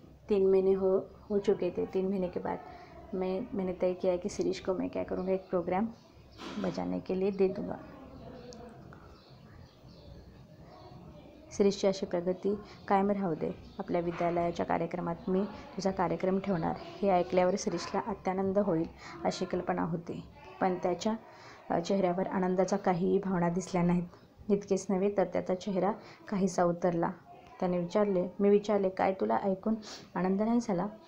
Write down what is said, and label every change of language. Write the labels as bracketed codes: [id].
[hi] 3 महीने हो चुके थे. 3 महीने के बाद मैंने तय किया कि शिरीष को मैं क्या करूँगा, एक प्रोग्राम बजाने के लिए दे दूँगा. [mr] शिरीषची अशी प्रगती कायम राहू दे. आपल्या विद्यालयाच्या कार्यक्रमात मी तुझा कार्यक्रम ठेवणार. हे ऐकल्यावर शिरीषला अत्यानंद होईल अशी कल्पना होती, पण त्याच्या चेहऱ्यावर आनंदाचा काहीही भावना दिसल्या नाहीत. इतकेच नव्हे तर त्याचा चेहरा काहीसा उतरला. मी विचारले, काय तुला ऐकून आनंद नाही झाला?